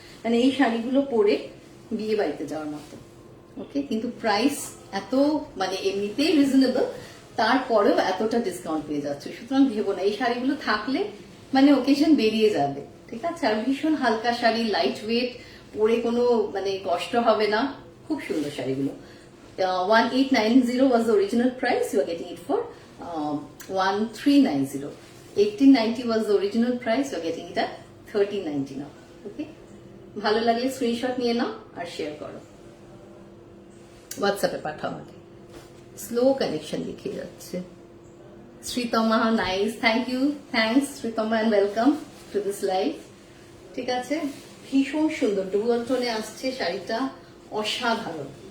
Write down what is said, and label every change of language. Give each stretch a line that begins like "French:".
Bangla: মানে এই শাড়িগুলো পরে বিয়ে বাড়িতে যাওয়ার মতো। ওকে, কিন্তু প্রাইস এত মানে এমনিতেই রিজনেবল, তারপরেও এতটা ডিসকাউন্ট পেয়ে যাচ্ছে। সুতরাং ভেবো না, এই শাড়িগুলো থাকলে মানে ওকেশন বেরিয়ে যাবে, ঠিক আছে? আর ভীষণ হালকা শাড়ি, লাইট ওয়েট, পরে কোনো মানে কষ্ট হবে না, খুব সুন্দর শাড়িগুলো।
English: 1890 was the original price, you are getting it for 1390. 1890 was the original price, you are getting it at 1390 now.
Bangla: ওকে, ভালো লাগলে স্ক্রিনশট নিয়ে নাও আর শেয়ার করো, হোয়াটসঅ্যাপে পাঠাও আমাকে। স্লো কানেকশন লিখে যাচ্ছে
English: Sreetama, nice, thank you, thanks Sreetama and welcome to this live.
Bangla: ঠিক আছে, ভীষণ সুন্দর ডুয়াল টোনে আসছে শাড়িটা, অসাধারণ।